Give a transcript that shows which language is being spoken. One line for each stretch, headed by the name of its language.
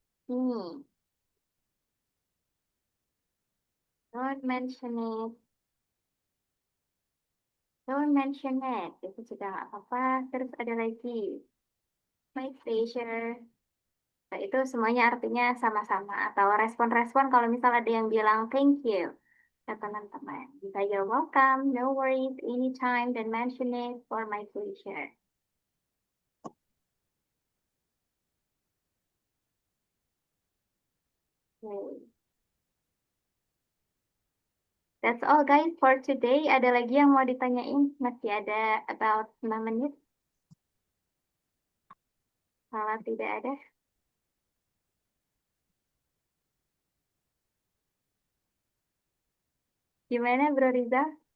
English: Ini, don't mention it. Don't mention it.
Indonesian: Itu juga nggak apa-apa. Terus ada lagi,
English: my pleasure.
Indonesian: Nah, itu semuanya artinya sama-sama. Atau respon-respon kalau misal ada yang bilang thank you ke teman-teman. Bisa
English: you're welcome, no worries, anytime,
Indonesian: dan mention it for my pleasure.
English: Okay. That's all guys for today.
Indonesian: Ada lagi yang mau ditanyain? Masih ada about 5 menit. Kalau tidak ada. Gimana Bro Riza?